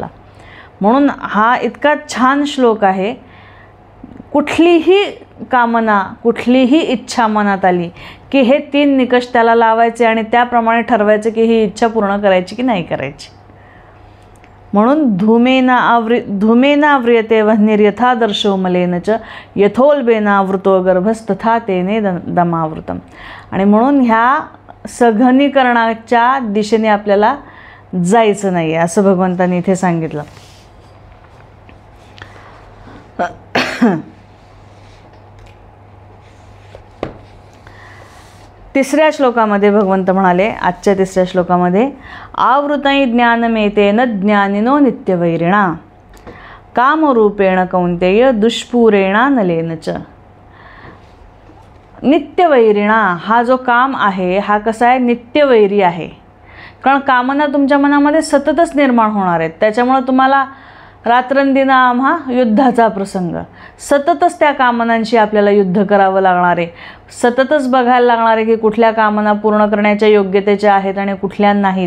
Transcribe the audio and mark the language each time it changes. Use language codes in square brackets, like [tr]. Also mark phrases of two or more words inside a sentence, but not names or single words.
[mr] म्हणून हा इतका छान श्लोक आहे. कुठलीही कामना, कुठलीही इच्छा मनात आली की हे 3 निकष त्याला लावायचे आणि त्याप्रमाणे ठरवायचं की ही इच्छा पूर्ण करायची की नाही करायची. [sa] म्हणून धूमेनाव्रियते वह्निर्यथादर्शो मलेन च यथोल्बेनावृतो गर्भस्तथा तेने दमावृतम. [mr] आणि म्हणून ह्या सघनीकरणाच्या दिशेने आपल्याला जायचं नाही आहे असं भगवंतांनी इथे सांगितलं. तिसऱ्या श्लोकामध्ये भगवंत म्हणाले, आजच्या तिसऱ्या श्लोकामध्ये, [sa] आवृतै ज्ञानमेतेन ज्ञानिनो नित्यवैरिणा कामरूपेण कौंतेय दुष्पूरेणानलेन च. [mr] नित्यवैरिणा हा जो काम आहे हा कसा आहे, नित्यवैरी आहे. कारण कामना तुमच्या मनामध्ये सततच निर्माण होणार आहेत. त्याच्यामुळे तुम्हाला रात्रंदिना आम्हा युद्धाचा प्रसंग, सततच त्या कामनांशी आपल्याला युद्ध करावं लागणार आहे. सततच बघायला लागणार आहे की कुठल्या कामना पूर्ण करण्याच्या योग्यतेच्या आहेत आणि कुठल्या नाहीत.